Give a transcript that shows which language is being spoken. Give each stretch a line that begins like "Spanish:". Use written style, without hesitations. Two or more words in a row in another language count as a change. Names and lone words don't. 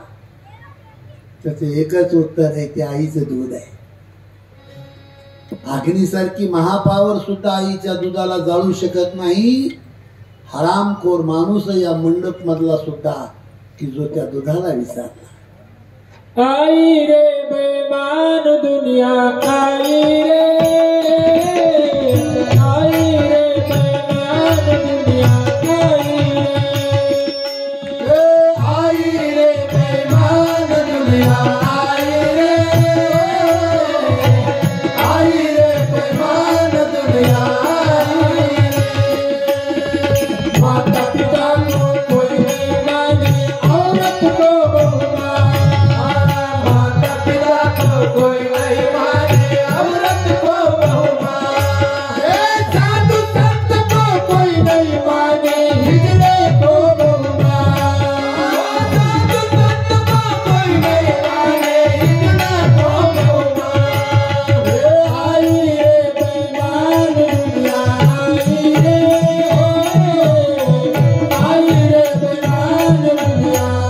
Marathi: त्याचं एकच उत्तर आहे, ते आईचं दूध आहे. अग्नीसारखी महापावर सुद्धा आईच्या दुधाला जाळू शकत नाही. हरामखोर माणूस या मंडप मधला सुद्धा की जो त्या दुधाला विसरला.
Hindi: आई रे बेमान दुनिया, आई रे, आई रे बेमान दुनिया, आई रे बेमान दुनिया, आई रे, आई रे बेमान दुनिया. माता पिता को कोई नहीं माने, औरत को बहू माने, माता पिता को कोई नहीं माने, औरत को बहू माने, साधु संत को कोई नहीं माने, हिजड़े को बहू माने, साधु संत को कोई नहीं माने, हिजड़ा को बहू माने. आई रे बेईमान दुनिया, आई रे, आई रे बेईमान दुनिया,